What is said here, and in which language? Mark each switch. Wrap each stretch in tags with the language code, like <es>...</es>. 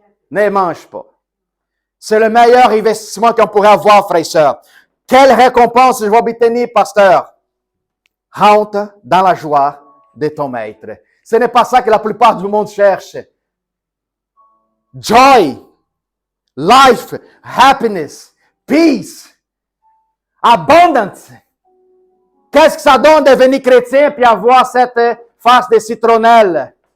<fr>Ne mange pas. C'est le meilleur investissement qu'on pourrait avoir, frères et sœurs. Quelle récompense je vais obtenir, pasteur? Rentre dans la joie de ton maître. Ce n'est pas ça que la plupart du monde cherche.</fr> <en>Joy, life, happiness, peace, abundance.</en> <fr>Qu'est-ce que ça donne de devenir chrétien puis avoir cette face de citronnelle?</fr>